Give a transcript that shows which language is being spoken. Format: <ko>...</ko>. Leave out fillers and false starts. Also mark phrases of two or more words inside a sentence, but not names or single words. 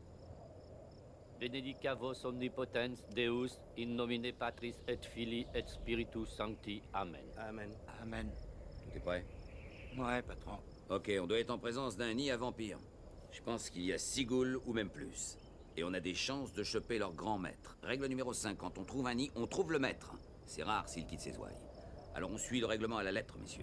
<la>Benedica vos omnipotens Deus in nomine Patris et Filii et Spiritus Sancti. Amen. Amen. Amen.</la> <fr>Tout est prêt? Ouais, patron. Ok, on doit être en présence d'un nid à vampires. Je pense qu'il y a 6 ghouls ou même plus. Et on a des chances de choper leur grand maître. Règle numéro 5, quand on trouve un nid, on trouve le maître. C'est rare s'il quitte ses ouailles. Alors on suit le règlement à la lettre, messieurs.</fr>